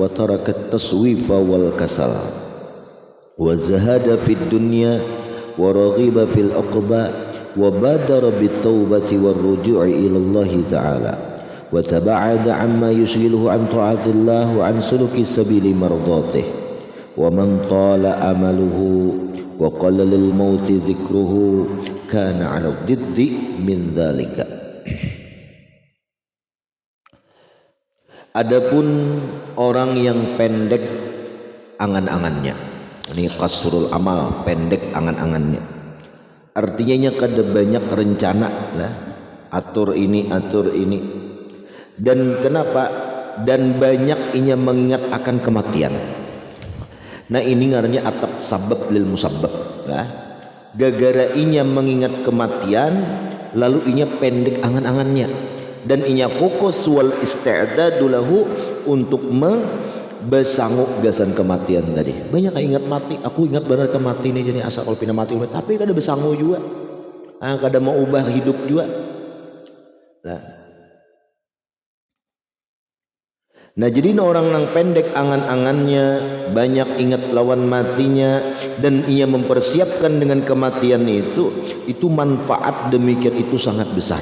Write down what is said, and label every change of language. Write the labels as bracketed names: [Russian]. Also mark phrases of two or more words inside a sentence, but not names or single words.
[Arabic] ترك التسويف والكسل وزهد في الدنيا ورغب في العقبى وبادر بالتوبة والرجوع إلى الله تعالى وتباعد عما يشغله عن طاعة الله وعن سلوك سبيل مرضاته ومن طال أمله وقل للموت ذكره كان على الضد من ذلك. [Banjar] Adapun orang yang pendek angan-angannya, ini [Arabic] قصر الأمل, [Banjar] pendek angan-angannya, artinya kada banyak rencana lah, atur ini dan kenapa, dan banyak inya mengingat akan kematian. Nah ini ngarannya atap [Arabic] سبب للمسبب [Banjar] lah. Gagara inya mengingat kematian, lalu inya pendek angan-angannya dan inya fokus [Arabic] والاستعداد له [Banjar] untuk bersanggup gasan kematian tadi. Banyak yang ingat mati, aku ingat benar kematian ini jadi asal kalau pindah mati, tapi kada bersanggup juga, kada mau ubah hidup juga lah. Nah jadi orang yang pendek angan-angannya, banyak ingat lawan matinya, dan ia mempersiapkan dengan kematian itu manfaat demikian itu sangat besar.